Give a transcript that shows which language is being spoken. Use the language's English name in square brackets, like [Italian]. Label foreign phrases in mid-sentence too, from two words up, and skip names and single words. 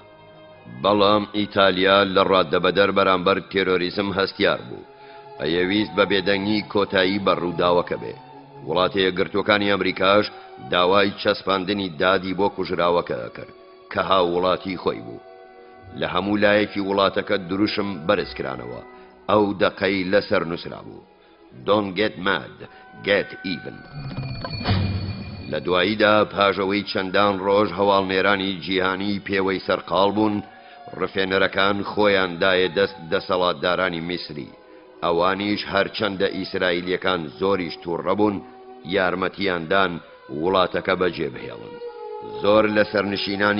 [Central Kurdish] بەڵام ئیتالیا لە ڕاددەبەدەر بەرامبەر تێرۆریزم هەستیار بوو، ئەیەویست بە بێدەنگی کۆتایی بە ڕووداوەکە بێ. وڵاتە یەکگرتوەکانی ئەمریکاش داوای چەسپاندنی دادی بۆ کوژراوەکە کرد کە هاووڵاتی خۆی بوو. لە هەموو لایەکی وڵاتەکە دروشم بەرزکرانەوە ئەو دەقەی لەسەر نووسرا بوو [English] Don't get mad, get even. [Central Kurdish] لە دواییدا پاژەوەی چەندان ڕۆژ هەواڵنێرانی جیهانی پێوەی سەرقاڵ بوون ڕفێنەرەکان خۆیان دایە دەست دەسەڵاتدارانی میسری ئەوانیش هەرچەندە ئیسرائیلیەکان زۆریش تووڕەبوون یارمەتیاندان وڵاتەکە بەجێبهێڵن زۆر لە سەرنشینانی